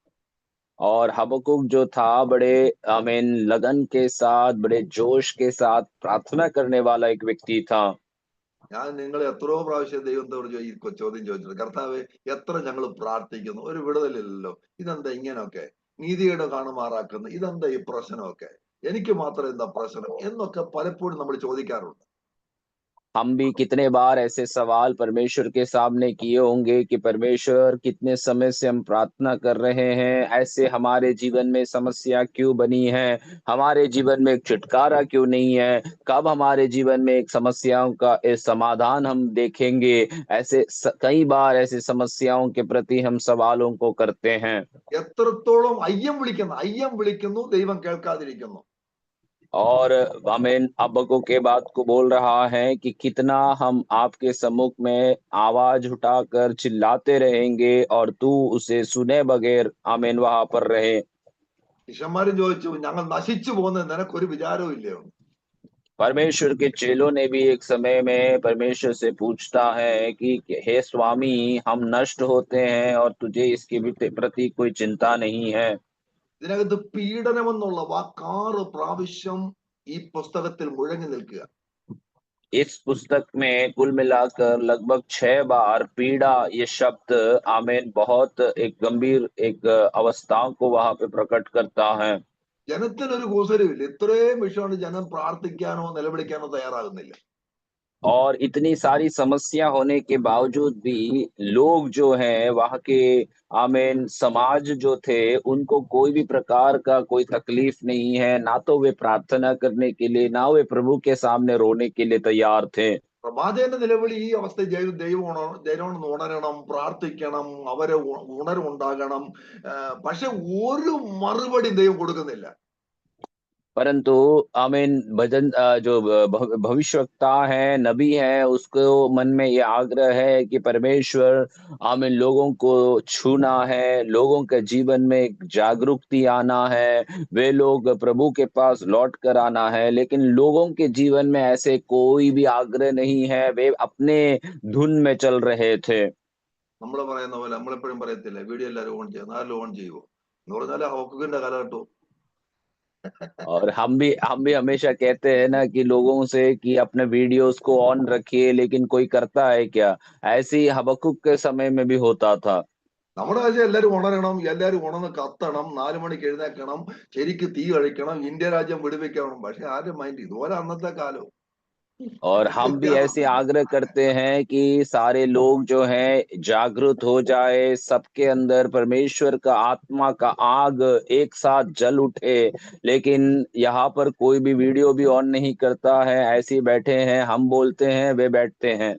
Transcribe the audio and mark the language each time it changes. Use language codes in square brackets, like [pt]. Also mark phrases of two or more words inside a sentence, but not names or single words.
[hi] और हबक्कुक जो था बड़े आमीन लगन के साथ बड़े जोश के साथ प्रार्थना करने वाला एक व्यक्ति था। [ml] ഞാൻ നിങ്ങളെ എത്രയോ പ്രാവശ്യം ദൈവത്തോട് ഈ ചോദ്യം ചോദിച്ചിട്ടുണ്ട്. കർത്താവെ, എത്ര ഞങ്ങൾ പ്രാർത്ഥിക്കുന്നു, ഒരു വിടുതലില്ലല്ലോ, ഇതെന്താ ഇങ്ങനെയൊക്കെ, നീതിയുടെ കാണുമാറാക്കുന്നു, ഇതെന്താ ഈ പ്രശ്നമൊക്കെ, എനിക്ക് മാത്രം എന്താ പ്രശ്നം എന്നൊക്കെ പലപ്പോഴും നമ്മൾ ചോദിക്കാറുണ്ട്. [hi] हम भी कितने बार ऐसे सवाल परमेश्वर के सामने किए होंगे कि परमेश्वर कितने समय से हम प्रार्थना कर रहे हैं, ऐसे हमारे जीवन में समस्या क्यों बनी है, हमारे जीवन में एक छुटकारा क्यों नहीं है, कब हमारे जीवन में एक समस्याओं का समाधान हम देखेंगे। ऐसे कई बार ऐसे समस्याओं के प्रति हम सवालों को करते हैं। [ml] എത്രത്തോളം അയ്യം വിളിക്കുന്നു ദൈവം കേൾക്കാതിരിക്കുന്നു. [hi] और आमीन हबक्कुक के बात को बोल रहा है कि कितना हम आपके सम्मुख में आवाज उठाकर चिल्लाते रहेंगे और तू उसे सुने बगैर आमीन वहां पर रहे। [ml] ശിഷ്യന്മാരും ചോദിച്ചു, ഞങ്ങൾ നശിച്ചു പോകുന്നത് നിനക്കൊരു വിചാരവും ഇല്ലയോ? [hi] परमेश्वर के चेलों ने भी एक समय में परमेश्वर से पूछता है कि हे स्वामी, हम नष्ट होते हैं और तुझे इसके प्रति कोई चिंता नहीं है। [ml] ഇതിനകത്ത് പീഡനം എന്നുള്ള വാക്ക് 6 പ്രാവശ്യം ഈ പുസ്തകത്തിൽ മുഴങ്ങി നിൽക്കുക. [hi] इस पुस्तक में कुल मिलाकर लगभग 6 बार पीड़ा ये शब्द आमीन बहुत एक गंभीर एक अवस्थाओं को वहां पे प्रकट करता है। [ml] ജനത്തിനൊരു കൂസലുമില്ല. ഇത്രയും വിഷയമാണ് ജനം പ്രാർത്ഥിക്കാനോ നിലവിളിക്കാനോ തയ്യാറാകുന്നില്ല. [hi] और इतनी सारी समस्या होने के बावजूद भी लोग जो हैं वहाँ के आमीन समाज जो थे उनको कोई भी प्रकार का कोई तकलीफ नहीं है, ना तो वे प्रार्थना करने के लिए ना वे प्रभु के सामने रोने के लिए तैयार थे। [ml] പ്രവാചകന്റെ നിലവിളി ഈ അവസ്ഥ ജനം ഉണരണം, പ്രാർത്ഥിക്കണം, അവരെ ഉണർവുണ്ടാകണം. പക്ഷെ ഒരു മറുപടി ദൈവം കൊടുക്കുന്നില്ല. [hi] परंतु आमीन भजन जो भविष्यवक्ता है नबी है उसको मन में ये आग्रह है कि परमेश्वर आमीन लोगों को छूना है, लोगों के जीवन में एक जागरूकता आना है, वे लोग प्रभु के पास लौट कर आना है। लेकिन लोगों के जीवन में ऐसे कोई भी आग्रह नहीं है, वे अपने धुन में चल रहे थे। [ml] നമ്മൾ പറയുന്ന പോലെ നമ്മളെപ്പോഴും പറയത്തില്ല, വീഡിയോ എല്ലാവരും ഓൺ ചെയ്യുന്നു, ആരും ഓൺ ചെയ്യുമോ എന്ന് പറഞ്ഞാൽ ഹോക്കിന്റെ കാലഘട്ടവും. [hi] और हम भी हमेशा कहते हैं ना कि लोगों से कि अपने वीडियोस को ऑन रखिए, लेकिन कोई करता है क्या? ऐसे ही हबक्कुक के समय में भी होता था। [ml] നമ്മുടെ രാജ്യം എല്ലാവരും ഉണരണം, എല്ലാവരും ഉണർന്ന് കത്തണം, 4 മണിക്ക് എഴുന്നേക്കണം, ശരിക്ക് തീ കഴിക്കണം, ഇന്ത്യ രാജ്യം വിടുവിക്കണം. പക്ഷെ ആരും മൈൻഡ് ഇതുപോലെ അന്നത്തെ കാലവും. [hi] और हम भी ऐसे आग्रह करते हैं कि सारे लोग जो हैं जागृत हो जाए, सबके अंदर परमेश्वर का आत्मा का आग एक साथ जल उठे, लेकिन यहाँ पर कोई भी वीडियो भी ऑन नहीं करता है, ऐसे ही बैठे हैं, हम बोलते हैं वे बैठते हैं।